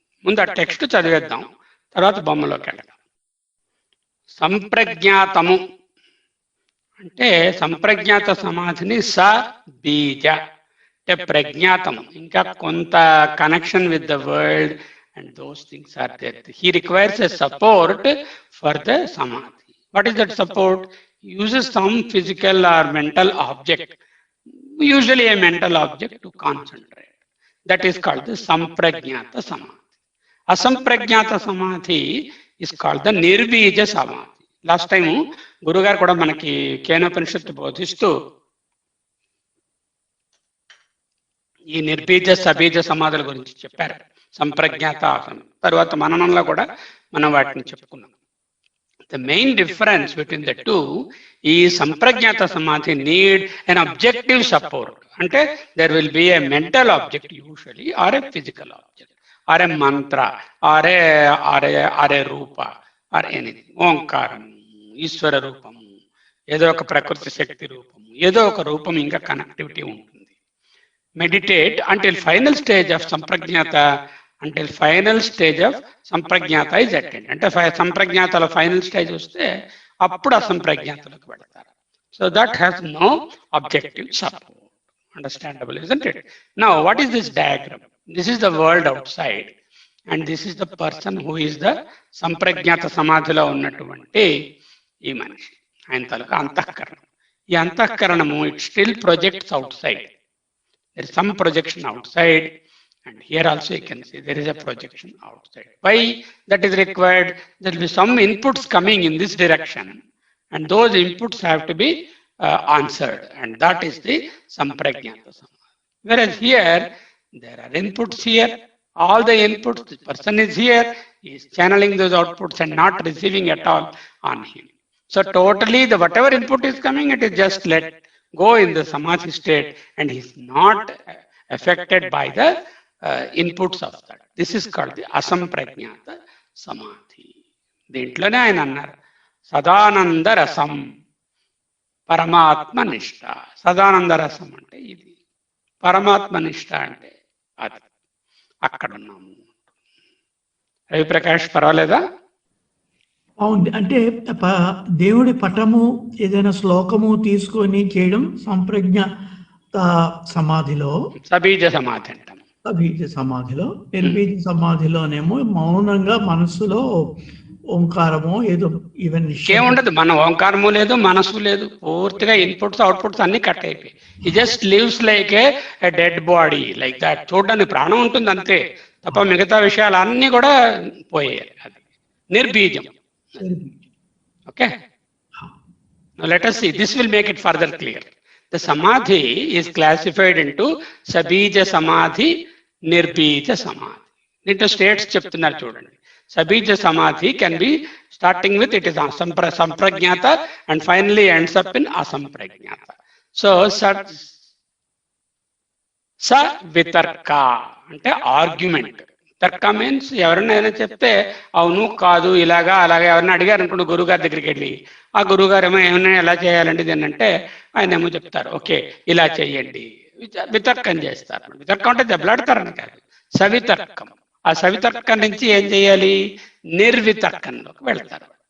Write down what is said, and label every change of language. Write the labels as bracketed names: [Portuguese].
[Telugu] ముందు ఆ టెక్స్ట్ చదివేద్దాం, తర్వాత బొమ్మలోకి వెళ్దాం. సంప్రజ్ఞాతము అంటే సంప్రజ్ఞాత సమాధిని స బీజ అంటే ప్రజ్ఞాతం, ఇంకా కొంత [English] Connection with the world and those things are there. He requires a support for the samadhi. What is that support? He uses some physical or mental object, usually a mental object, to concentrate. That is called the samprajnata samadhi. Asamprajnata samadhi is called the nirbija samadhi. Last time [Telugu] Gurugaru kuda manaki Kenopanishaddu bodhistu ఈ నిర్బీజ సబీజ సమాధుల గురించి చెప్పారు. సంప్రజ్ఞాత ఆసనం తర్వాత మననంలో కూడా మనం వాటిని చెప్పుకున్నాం. [English] The main difference between the two, ఈ సంప్రజ్ఞాత సమాధి నీడ్ అన్ అబ్జెక్టివ్ సపోర్ట్. అంటే there will be a mental object usually, or a physical object, or a mantra, or a rupa, or anything. [Telugu] ఓంకారం, ఈశ్వర రూపము, ఏదో ఒక ప్రకృతి శక్తి రూపము, ఏదో ఒక రూపం, ఇంకా కనెక్టివిటీ ఉంటుంది. [English] Meditate until final stage of samprajnata, until final stage of samprajnata is attained. [Telugu] అంటే సంప్రజ్ఞాతలో ఫైనల్ స్టేజ్ వస్తే అప్పుడు అసంప్రజ్ఞాతలోకి వెళ్తారు. [English] So that has no objective support. Understandable, isn't it? Now what is this diagram? This is the world outside and this is the person who is the [Telugu] సంప్రజ్ఞాత సమాధిలో ఉన్నటువంటి ఈ మనిషి. ఆయన తాలూకా అంతఃకరణం. ఈ అంతఃకరణము [English] it still projects outside. There is some projection outside, and here also you can see there is a projection outside. Why that is required? There will be some inputs coming in this direction, and those inputs have to be answered, and that is the samprajnata samadhi. Whereas here there are inputs here, all the inputs, the person is here, he is channeling those outputs and not receiving at all on him. So totally the whatever input is coming, it is just let go in the samadhi state, and he is not affected by the inputs of that. This is called the asamprajnata samadhi. [Telugu] దీంట్లోనే ఆయన అన్నారు సదానంద రసం పరమాత్మ నిష్ఠ. సదానంద రసం అంటే ఇది, పరమాత్మ నిష్ఠ అంటే అది. అక్కడ ఉన్నాము. రవిప్రకాష్ పర్వాలేదా? అవును. అంటే దేవుడి పటము ఏదైనా శ్లోకము తీసుకొని చేయడం సంప్రజ్ఞాత సమాధిలో, సబీజ సమాధి అంటాం. సబీజ సమాధిలో. నిర్బీజ సమాధిలోనేమో మౌనంగా మనస్సులో ఓంకారమో ఏదో ఈవెన్ ఏముండదు. మన ఓంకారము లేదు, మనసు లేదు, పూర్తిగా ఇన్పుట్స్ అవుట్పుట్స్ అన్ని కట్ అయిపోయి ఈ [English] Just lives like a dead body, like that. [Telugu] చూడడానికి ప్రాణం ఉంటుంది అంతే తప్ప మిగతా విషయాలు అన్ని కూడా పోయాయి. అది నిర్బీజం. [English] Okay, now let us see, this will make it further clear. The samadhi is classified into sabija samadhi, nirbija samadhi. Into states [Telugu] చెప్తున్నారు చూడండి. [English] sabija samadhi can be starting with it is samprajnata and finally ends up in asamprajnata. [Telugu] So sa vitarka అంటే argument. తర్క means ఎవరైనా చెప్తే అవును కాదు ఇలాగా అలాగా ఎవరైనా అడిగారు అనుకోండి గురుగారి దగ్గరికి వెళ్ళి, ఆ గురుగారు ఏమో ఏమైనా ఎలా చేయాలండి దీన్ని అంటే ఆయన ఏమో చెప్తారు ఓకే ఇలా చేయండి, వితర్కం చేస్తారు. వితర్కం అంటే దెబ్బలాడతారని కాదు, సవితర్కం. ఆ సవితర్కం నుంచి ఏం చేయాలి, నిర్వితర్కంలోకి వెళ్తారు.